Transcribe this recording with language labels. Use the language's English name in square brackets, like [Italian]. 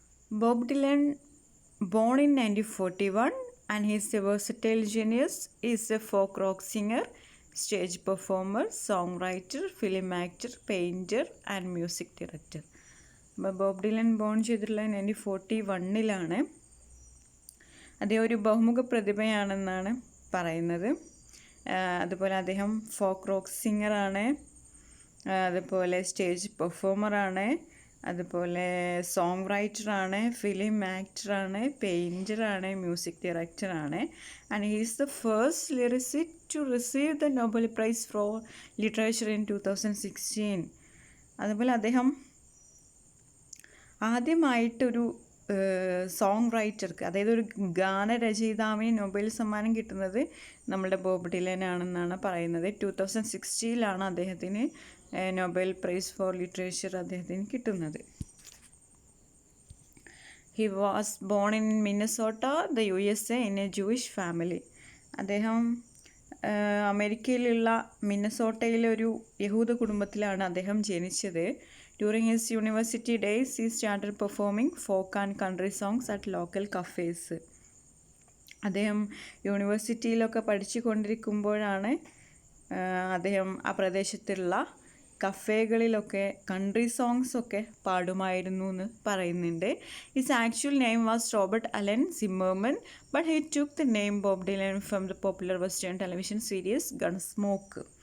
[English] Bob Dylan, born in 1941, and he is a versatile genius. He is a folk rock singer, stage performer, songwriter, film actor, painter, and music director. [Malayalam] Bob Dylan bone ചെയ്തിട്ടുള്ള 1941 അദ്ദേഹം ഒരു ബഹുമുഖ പ്രതിഭയാണെന്നാണ് പറയുന്നത്. അതുപോലെ അദ്ദേഹം folk rock സിംഗറാണ്, അതുപോലെ stage പെർഫോമറാണ്, അതുപോലെ song റൈറ്ററാണ്, film ആക്ടറാണ്, പെയിൻറ്ററാണ്, മ്യൂസിക് ഡയറക്ടറാണ്. [English] And he is the first lyricist to receive the Nobel prize for literature in 2016. [Malayalam] അതുപോലെ അദ്ദേഹം ആദ്യമായിട്ടൊരു സോങ് റൈറ്റർക്ക്, അതായത് ഒരു ഗാനരചയിതാവിന് നൊബേൽ സമ്മാനം കിട്ടുന്നത് നമ്മളുടെ ബോബ് ഡിലനാണെന്നാണ് പറയുന്നത്. 2016 അദ്ദേഹത്തിന് നൊബേൽ പ്രൈസ് ഫോർ ലിറ്ററേച്ചർ അദ്ദേഹത്തിന് കിട്ടുന്നത്. [English] He was born in Minnesota, the USA, in a Jewish family. [Malayalam] അദ്ദേഹം അമേരിക്കയിലുള്ള മിന്നസോട്ടയിലെ ഒരു യഹൂദ കുടുംബത്തിലാണ് അദ്ദേഹം ജനിച്ചത്. [English] During his university days, he started performing folk and country songs at local cafes. [Malayalam] അദ്ദേഹം യൂണിവേഴ്സിറ്റിയിലൊക്കെ പഠിച്ചു കൊണ്ടിരിക്കുമ്പോഴാണ് അദ്ദേഹം ആ പ്രദേശത്തുള്ള കഫേകളിലൊക്കെ കൺട്രി സോങ്സ് ഒക്കെ പാടുമായിരുന്നു എന്ന് പറയുന്നുണ്ട്. [English] His actual name was Robert Allen Zimmerman, but he took the name Bob Dylan from the popular western television series Gunsmoke.